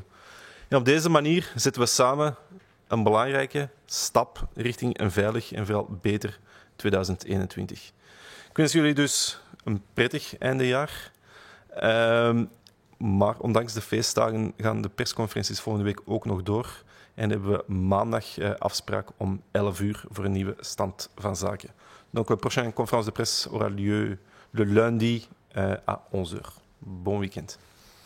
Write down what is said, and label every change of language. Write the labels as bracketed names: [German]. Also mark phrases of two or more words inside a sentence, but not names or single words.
[Dutch] En op deze manier zetten we samen een belangrijke stap richting een veilig en vooral beter 2021. Ik wens jullie dus een prettig eindejaar. Maar ondanks de feestdagen gaan de persconferenties volgende week ook nog door. En hebben we maandag afspraak om 11 uur voor een nieuwe stand van zaken. [French] Donc, la prochaine conférence de presse aura lieu le lundi à 11h. Bon week-end.